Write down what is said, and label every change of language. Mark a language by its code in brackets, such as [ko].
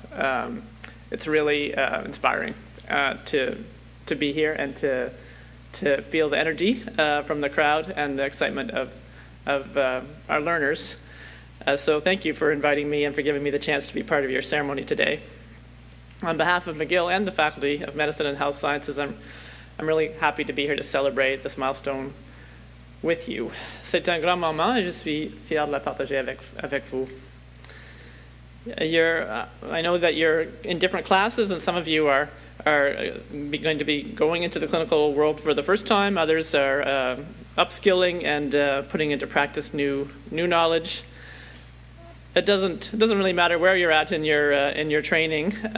[en] It's really inspiring to be here and to feel the energy from the crowd and the excitement of our learners. So thank you for inviting me and for giving me the chance to be part of your ceremony today. On behalf of McGill and the Faculty of Medicine and Health Sciences, I'm really happy to be here to celebrate this milestone with you. [fr] C'est un grand moment et je suis fier de la partager avec vous. [en] I know that you're in different classes, and some of you are going to be going into the clinical world for the first time. Others are upskilling and putting into practice new knowledge. It doesn't really matter where you're at in your training.